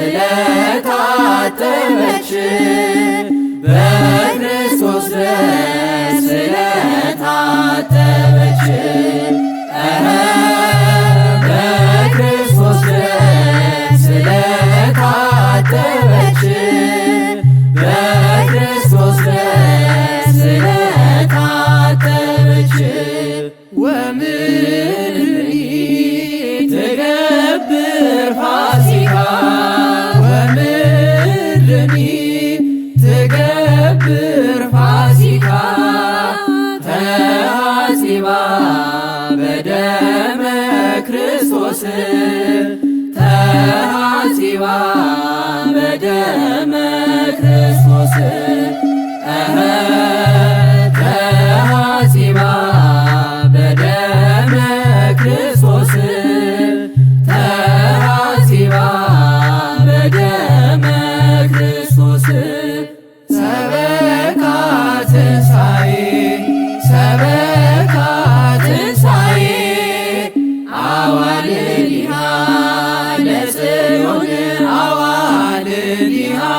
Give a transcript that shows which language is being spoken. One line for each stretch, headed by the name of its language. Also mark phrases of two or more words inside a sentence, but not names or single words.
Amharic: ስለታጠበች በክርስቶስ ደም ስለታጠበች በክርስቶስ ደም ስለታጠበች በክርስቶስ ደም ስለታጠበች
Geez: ወምድሪ ትገብር ፋሲካ ወምድርኒ ትገብር ፋሲካ ተሐጺባ በደመ ክርስቶስ ተሐጺባ በደመ ክርስቶስ ተሐጺባ በደመ ክርስቶስ ተሐጺባ በደመ ክርስቶስ ሰበካ ትንሣኤ ሰበካ ትንሣኤ አዋልድሃ ለጽዮን አዋልድሃ